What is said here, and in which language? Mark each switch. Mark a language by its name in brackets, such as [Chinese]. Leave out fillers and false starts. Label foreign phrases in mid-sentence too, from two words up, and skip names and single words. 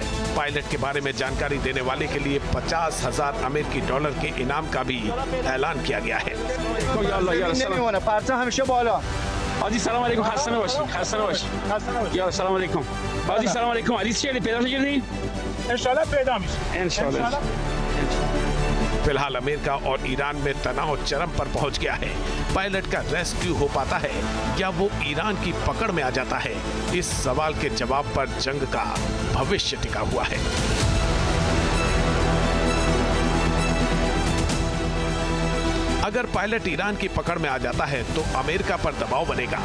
[Hindi] पायलट के बारे में जानकारी देने वाले के लिए 50,000 अमेरिकी डॉलर के इनाम का भी ऐलान किया गया है। [Persian] عزیز سلام علیکم، خسته نباشید. خسته نباشید. یا سلام علیکم. عزیز سلام علیکم. عزیز چیه پیدا کردین؟ ان شاء الله پیدا میشه. ان شاء الله. [Hindi] फिलहाल अमेरिका और ईरान में तनाव चरम पर पहुंच गया है। पायलट का रेस्क्यू हो पाता है या वो ईरान की पकड़ में आ जाता है, इस सवाल के जवाब पर जंग का भविष्य टिका हुआ है। अगर पायलट ईरान की पकड़ में आ जाता है तो अमेरिका पर दबाव बनेगा।